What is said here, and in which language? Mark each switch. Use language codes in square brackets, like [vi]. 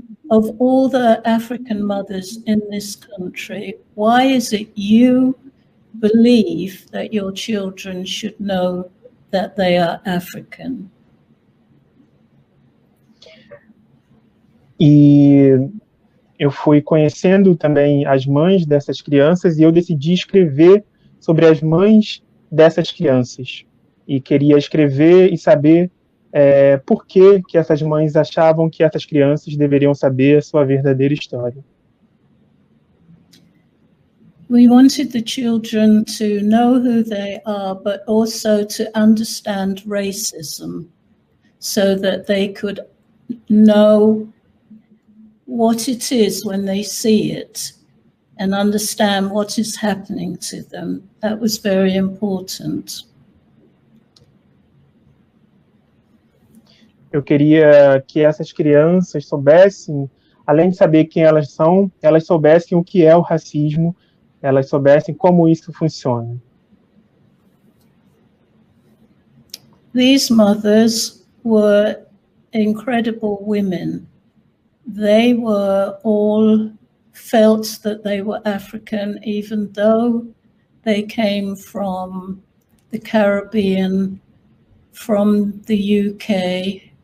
[en] of all the African mothers in this country, why is it you believe that your children should know that they are African? [pt] E eu fui conhecendo também as mães dessas crianças, e eu decidi escrever sobre as mães dessas crianças. E queria escrever e saber por que essas mães achavam que essas crianças deveriam saber a sua verdadeira história. [en] We wanted the children to know who they are, but also to understand racism so that they could know what it is when they see it and understand what is happening to them. That was very important. [pt] Eu queria que essas crianças soubessem, além de saber quem elas são, elas soubessem o que é o racismo, elas soubessem como isso funciona. [en] These mothers were incredible women. They were all felt that they were African, even though they came from the Caribbean, from the UK,